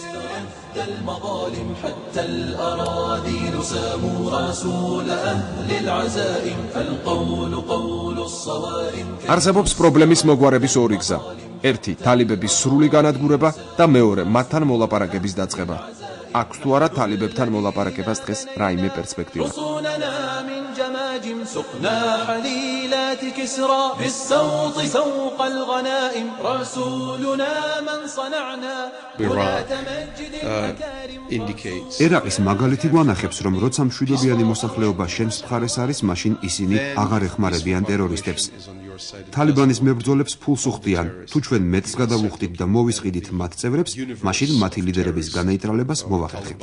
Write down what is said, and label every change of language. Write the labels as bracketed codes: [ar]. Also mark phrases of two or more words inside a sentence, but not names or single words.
[ka] არსებობს პრობლემის მოგვარების ორი გზა. ერთი თალიბების სრული განადგურება და მეორე მათთან მოლაპარაკების დაწყება. აქვს თუ არა თალიბებთან მოლაპარაკებას დღეს რაიმე პერსპექტივა. [ar] سقنا حليلات كسرى بالسوط سوق الغنائم رسولنا من صنعنا [ka] ერაყის მაგალითი გვანახებს, რომ როცა მშვიდობიანი მოსახლეობა შენს მხარეს არის, მაშინ ისინი აღარ ეხმარებიან ტერორისტებს. თალიბანის მებრძოლებს ფულს უხდიან. თუ ჩვენ მეტს გადავუხდით და მოვისყიდით მათ წევრებს, მაშინ მათი ლიდერების განეიტრალებას მოვახერხებთ.